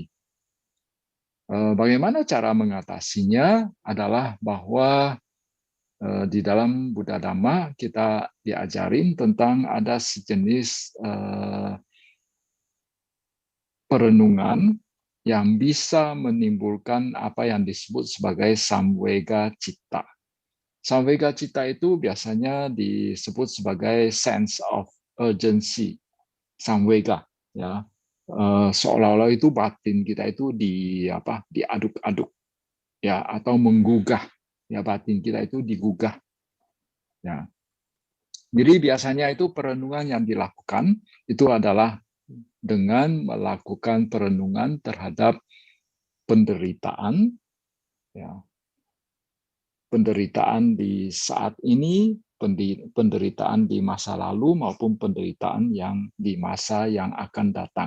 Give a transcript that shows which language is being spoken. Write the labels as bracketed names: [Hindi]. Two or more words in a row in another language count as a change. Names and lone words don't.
[Indonesian] Bagaimana cara mengatasinya adalah bahwa di dalam Buddha Dhamma kita diajarin tentang ada sejenis perenungan yang bisa menimbulkan apa yang disebut sebagai samvega citta. Samvega citta itu biasanya disebut sebagai [English] sense of urgency, [Indonesian] samvega, ya. Seolah-olah itu batin kita itu diaduk-aduk, ya, atau menggugah, ya, batin kita itu digugah, ya. Jadi biasanya itu perenungan yang dilakukan itu adalah dengan melakukan perenungan terhadap penderitaan, ya, penderitaan di saat ini, penderitaan di masa lalu maupun penderitaan yang di masa yang akan datang.